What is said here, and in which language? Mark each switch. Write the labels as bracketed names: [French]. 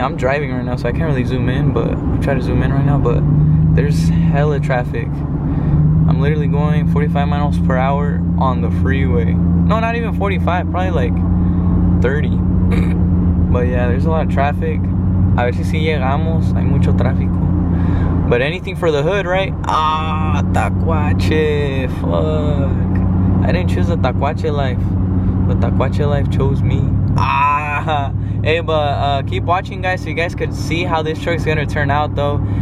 [English] I'm driving right now, so I can't really zoom in, but I'll try to zoom in right now, but there's hella traffic. I'm literally going 45 miles per hour on the freeway. No, not even 45, probably like 30. But yeah, there's a lot of traffic. [Spanish] A ver si llegamos, hay mucho tráfico. [English] But anything for the hood, right? Ah, tacuache, fuck. I didn't choose the tacuache life. The tacuache life chose me. Ah, hey, but keep watching, guys, so you guys could see how this truck's gonna turn out, though.